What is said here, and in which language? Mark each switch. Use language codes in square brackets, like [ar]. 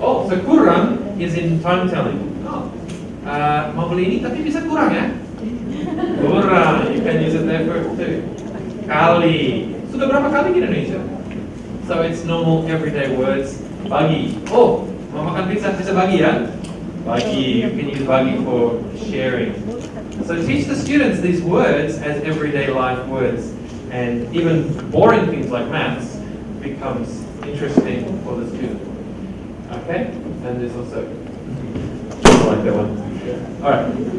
[en] Oh, so kurang is in time telling. [id] Oh, mau beli ini tapi bisa kurang ya? [en] Kurang, you can use it there for too. Kali. [id] Sudah berapa kali di Indonesia? [en] So it's normal everyday words. [id] Bagi. Oh, mau makan pizza bisa bagi ya? [en] Bagi. You can use bagi for sharing. So teach the students these words as everyday life words, and even boring things like maths becomes interesting for the student. Okay? And there's also, I like that one. Alright.